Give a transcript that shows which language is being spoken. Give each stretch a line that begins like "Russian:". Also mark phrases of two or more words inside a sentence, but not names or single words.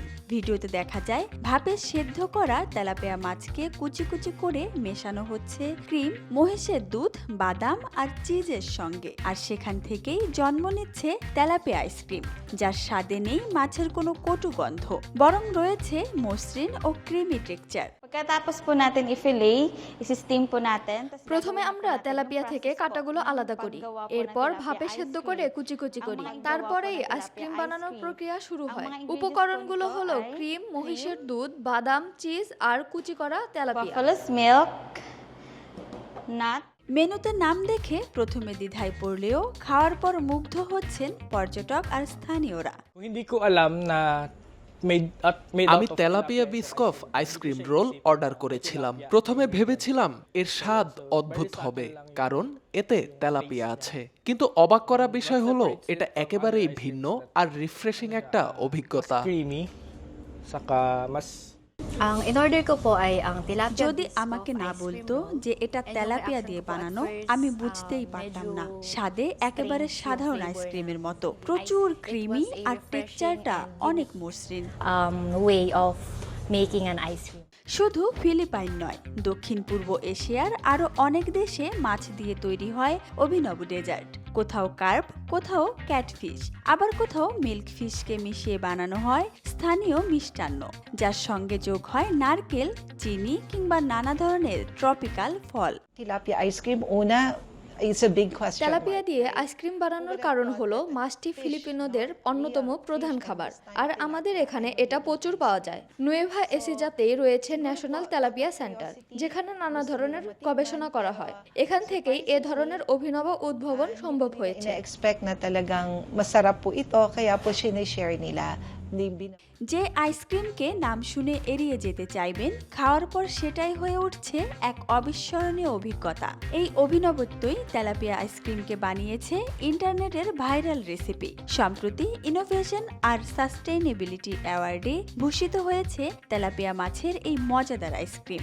Bangla: ভিডিওতে দেখা যায় ভাপে সেদ্ধ করা তেলাপিয়া মাছকে কুচি কুচি করে মেশানো হচ্ছে ক্রিম, মহিষের দুধ, বাদাম আর চিজের সঙ্গে। আর সেখান থেকেই জন্ম নিচ্ছে তেলাপিয়া আইসক্রিম, যার স্বাদে নেই মাছের কোনো কটু গন্ধ, বরং রয়েছে মসৃণ ও
English: creamy texture.
Filipino: Pagkatapos po natin i-fillet, isi-steam po natin.
Bangla: প্রথমে আমরা তেলাপিয়া থেকে কাঁটাগুলো আলাদা করি, এরপর ভাপে সেদ্ধ করে কুচি কুচি করি। তারপরেই আইসক্রিম বানানোর প্রক্রিয়া শুরু হয়। উপকরণগুলো হলো ক্রিম, মহিষের দুধ, বাদাম, চিজ আর কুচি করা তেলাপিয়া।
English: Buffalo's milk, nut.
Bangla: মেনুতে নাম দেখে প্রথমে দ্বিধায় পড়লেও খাওয়ার পর মুগ্ধ হচ্ছেন পর্যটক আর স্থানীয়রা।
Filipino: Hindi ko alam na made
Bangla: আমি
English: out of
Bangla: তেলাপিয়া বিস্কফ আইসক্রিম রোল অর্ডার করেছিলাম। প্রথমে ভেবেছিলাম এর স্বাদ অদ্ভুত হবে, কারণ এতে তেলাপিয়া আছে। কিন্তু অবাক করা বিষয় হলো এটা একেবারেই ভিন্ন আর রিফ্রেশিং একটা অভিজ্ঞতা।
Filipino: creamy, saka mas Ang in-order ko po ay ang tilapia
Bangla: যদি
English: biscuit
Bangla: আমাকে না
English: ice
Bangla: বলতো
English: cream.
Bangla: যে এটা তেলাপিয়া দিয়ে বানানো, আমি বুঝতেই পারতাম না। স্বাদে একেবারে সাধারণ আইসক্রিমের মতো, প্রচুর ক্রিমি আর টেক্সচারটা অনেক মসৃণ।
English: Way of making an ice cream.
Bangla: শুধু ফিলিপাইন নয়, দক্ষিণ পূর্ব এশিয়ার আরো অনেক দেশে মাছ দিয়ে তৈরি হয় অভিনব ডেজার্ট। কোথাও কার্প, কোথাও ক্যাটফিশ, আবার কোথাও মিল্ক ফিশকে মিশিয়ে বানানো হয় স্থানীয় মিষ্টান্ন, যার সঙ্গে যোগ হয় নারকেল, চিনি কিংবা নানা ধরনের ট্রপিক্যাল ফল।
English: Tilapia ice cream,
Filipino: una,
English: it's a big question.
Bangla: তেলাপিয়া দিয়ে আইসক্রিম বানানোর কারণ হলো মাছটি ফিলিপিনোদের অন্যতম প্রধান খাবার, আর আমাদের এখানে এটা প্রচুর পাওয়া যায়। নুয়েভা এসিজাতেই রয়েছে ন্যাশনাল তেলাপিয়া সেন্টার, যেখানে নানা ধরনের গবেষণা করা হয়। এখান থেকেই এ ধরনের অভিনব উদ্ভাবন সম্ভব হয়েছে।
Filipino: Ina-expect na talagang masarap po ito, kaya po sinishare nila.
Bangla: যে আইসক্রিমকে নাম শুনে এড়িয়ে যেতে চাইবেন, খাওয়ার পর সেটাই হয়ে উঠছে এক অবিস্মরণীয় অভিজ্ঞতা। এই অভিনবত্বই তেলাপিয়া আইসক্রিমকে বানিয়েছে
English: internet viral recipe.
Bangla: সম্প্রতি ইনোভেশন আর
English: sustainability award
Bangla: ভূষিত হয়েছে তেলাপিয়া মাছের এই মজাদার আইসক্রিম।